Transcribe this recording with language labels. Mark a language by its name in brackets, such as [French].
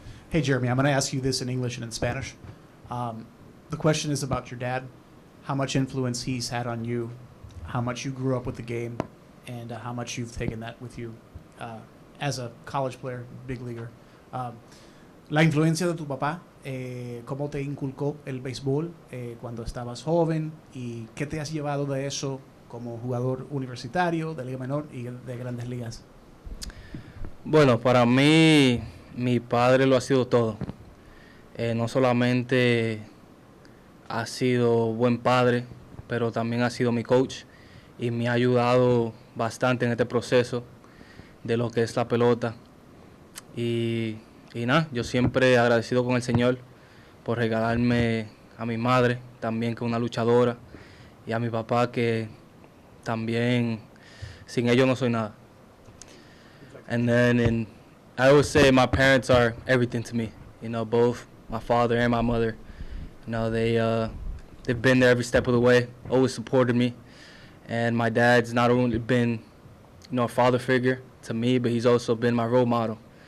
[English] Hey, Jeremy, I'm going to ask you this in English and in Spanish. The question is about your dad, how much influence he's had on you, how much you grew up with the game, and how much you've taken that with you as a college player, big leaguer. [Spanish] La influencia de tu papá, cómo te inculcó el béisbol cuando estabas joven y qué te has llevado de eso como jugador universitario, de liga menor y de grandes ligas. Bueno, para mí, mi padre lo ha sido todo. No solamente ha sido buen padre, pero también ha sido mi coach y me ha ayudado bastante en este proceso de lo que es la pelota. Y nada, yo siempre agradecido con el Señor por regalarme a mi madre, también que es una luchadora, y a mi papá que también, sin ellos no soy nada. [English] And then I always say my parents are everything to me, you know, both my father and my mother. You know, they've been there every step of the way, always supported me. And my dad's not only been, you know, a father figure to me, but he's also been my role model.